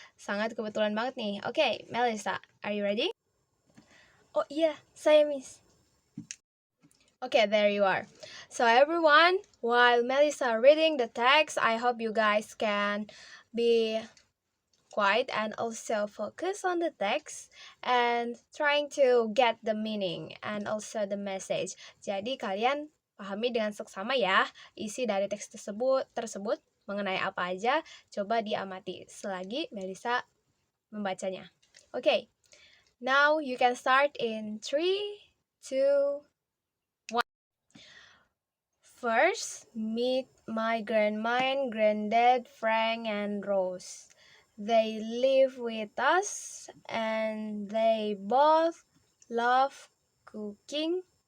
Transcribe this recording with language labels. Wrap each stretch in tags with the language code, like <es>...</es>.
<id>Sangat kebetulan banget nih.</id> <en>Okay, Melissa, are you ready?</en> <id>Oh iya, saya Miss.</id> <en>Okay, there you are. So everyone, while Melissa reading the text, I hope you guys can be quiet and also focus on the text and trying to get the meaning and also the message.</en> <id>Jadi kalian pahami dengan seksama ya isi dari teks tersebut mengenai apa aja. Coba diamati selagi Melissa membacanya.</id> <en>Okay, now you can start in 3, 2, 1. First, meet my grandma and granddad, Frank and Rose. They live with us and they both love cooking.</en>